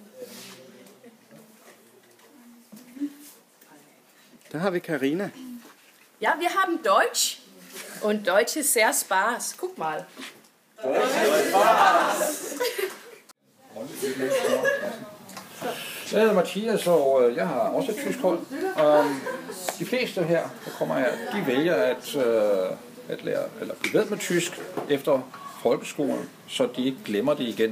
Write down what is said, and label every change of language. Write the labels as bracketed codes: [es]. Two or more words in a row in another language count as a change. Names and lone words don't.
[da] Der har vi Karina. [de] Ja, wir haben Deutsch. Und Deutsch ist sehr Spaß. Guck mal. [da] Jeg hedder Mathias, og jeg har også et tysk hold. De fleste her, der kommer her, de vælger at lære, eller blive ved med tysk efter folkeskolen, så de ikke glemmer det igen.